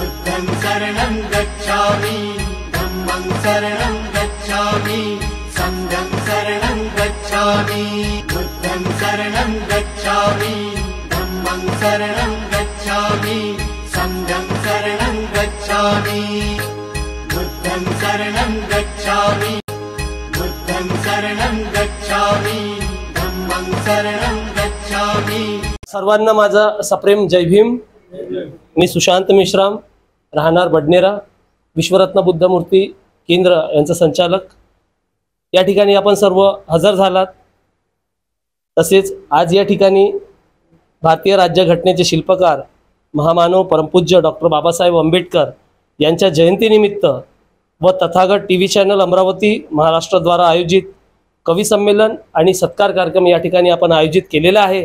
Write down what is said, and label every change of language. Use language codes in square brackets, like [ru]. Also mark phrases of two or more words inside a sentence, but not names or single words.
[pi] बुद्धं शरणं गच्छामि धम्मं शरणं गच्छामि संघं शरणं गच्छामि बुद्धं शरणं गच्छामि धम्मं शरणं गच्छामि संघं शरणं गच्छामि बुद्धं शरणं गच्छामि बुद्धं शरणं गच्छामि धम्मं शरणं गच्छामि। [mr] सर्वांना माझा सप्रेम जय भीम। मी सुशांत मेश्राम, राहणार बडनेरा, विश्वरत्न बुद्ध मूर्ती केंद्र यांचा संचालक। या ठिकाणी आपण सर्व हजर झालात। तसेच आज या ठिकाणी भारतीय राज्यघटनेचे शिल्पकार महामानव परमपूज्य डॉक्टर बाबासाहेब आंबेडकर यांच्या जयंतीनिमित्त व तथागत टीव्ही चॅनल अमरावती महाराष्ट्र द्वारा आयोजित कवी संमेलन आणि सत्कार कार्यक्रम या ठिकाणी आपण आयोजित केलेला आहे।